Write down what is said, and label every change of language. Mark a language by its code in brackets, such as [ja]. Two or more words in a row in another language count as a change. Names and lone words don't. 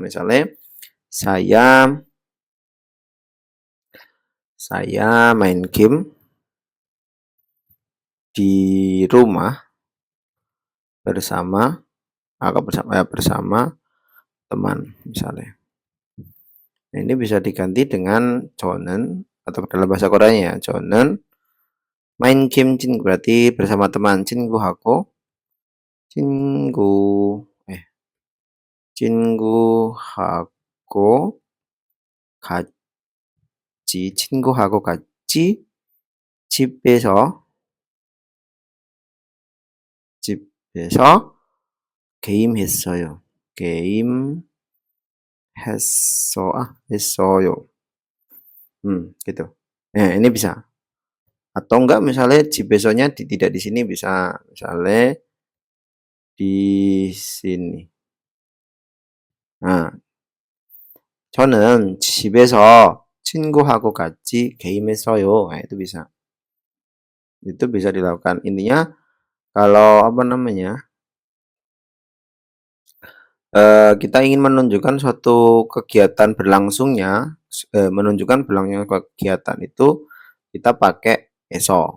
[id] Misalnya saya main game di rumah bersama teman misalnya. Nah, ini bisa diganti dengan 저는 atau dalam bahasa Koreanya 저는 main game 친구 berarti bersama teman [ko] 친구하고 친구하고 같이 집에서 게임했어요. 했어요. [id] gitu. Nah, ini bisa. Atau enggak misalnya besoknya tidak di sini bisa misalnya di sini. Nah, [ko] 저는 집에서 친구하고 같이 게임했어요. [id] Nah, itu bisa. Itu bisa dilakukan. Intinya kalau apa namanya, kita ingin menunjukkan suatu kegiatan berlangsungnya, menunjukkan berlangsungnya kegiatan itu kita pakai eso.